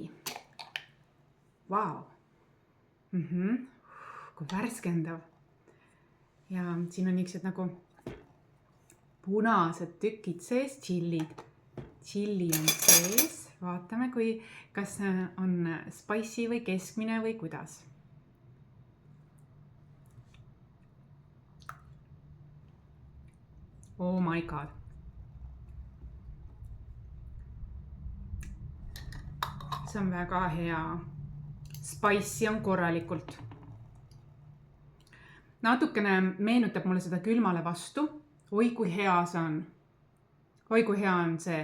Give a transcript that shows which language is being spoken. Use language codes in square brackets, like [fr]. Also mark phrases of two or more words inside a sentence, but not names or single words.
[et] Vau. Kui värskendav. Ja siin on niisugused nagu punased tükid sees, tšillid. Tšilli on sees. Vaatame, kas on spicy või keskmine või kuidas. [en] Oh my god. [et] See on väga hea. Spicy on korralikult. Natukene meenutab mulle seda külmale vastu. Oi, kui hea see on. Oi, kui hea on see.